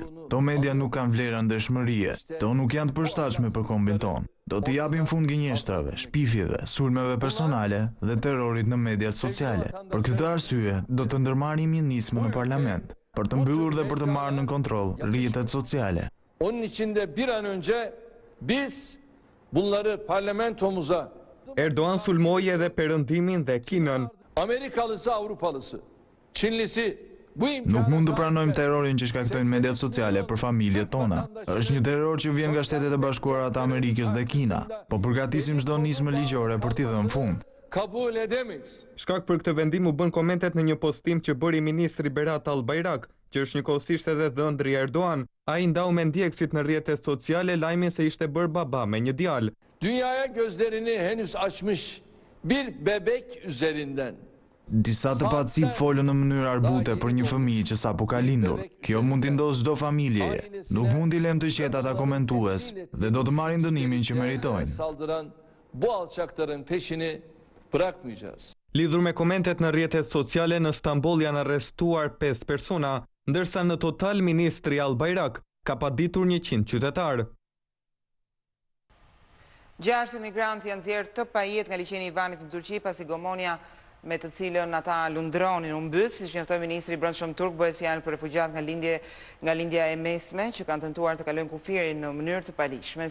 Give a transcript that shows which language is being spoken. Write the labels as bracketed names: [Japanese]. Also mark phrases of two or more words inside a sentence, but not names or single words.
[Albanian] To media nuk kanë vlera ndershmërie. To nuk janë të përshtatshme për kombin ton. Do të japim fund gënjeshtrave, shpifjeve, sulmeve personale dhe terrorit në mediat sociale. Për këtë arsye, do të ndërmarrim një nismë në parlament për të mbyllur dhe për të marrë në kontroll rrjetet sociale. [Turkish] Onun için de bir an önce biz bunları parlamentomuza [Albanian] Erdogan sulmoi edhe Perëndimin dhe Kinën. [Turkish] Amerikalısı, Avrupalısı, Çinlisi [Albanian] Nuk mund të pranojmë terrorin që shkaktojnë mediat sociale për familjet tona. Është një terror që vjen nga Shtetet e Bashkuara të Amerikës dhe Kina, po përgatisim çdo nismë ligjore për t'i dhënë fund. [Turkish] Kabul edemeyiz. [Albanian] Shkak për këtë vendim u bën komentet në një postim që bëri ministri Berat Albayrak, që është njëkohësisht edhe dhëndri Erdogan. Ai ndau me ndjekësit në rrjetet sociale lajmin se ishte bërë baba me një djalë. [Turkish] Dünyaya gözlerini henüz açmış bir bebek üzerinden. [Albanian] Disa të pacip folën në mënyrë arbute për një fëmijë që sapo ka lindur. Kjo mund t'i ndodhë çdo familjeje. Nuk mund t'i lëm të qetë ata komentues dhe do të marrin dënimin që meritojnë. [Turkish] Saldıran bu alçakların peşini bırakmayacağız. [Albanian] Lidhur me komentet në rrjetet sociale, në Stamboll janë arrestuar 5 persona, ndërsa në total ministri Al-Bayrak ka paditur 100 qytetarë. 6 emigrantë janë nxjerrë të pajet nga liçeni i Vanit në Turqi pasi gomonia me të cilën ata lundronin u mbyt, siç njoftoi ministri i Brendshëm turk, bëhet fjalë për refugjat nga lindja e mesme që kanë tentuar të kalojnë kufirin në mënyrë të paligjshme.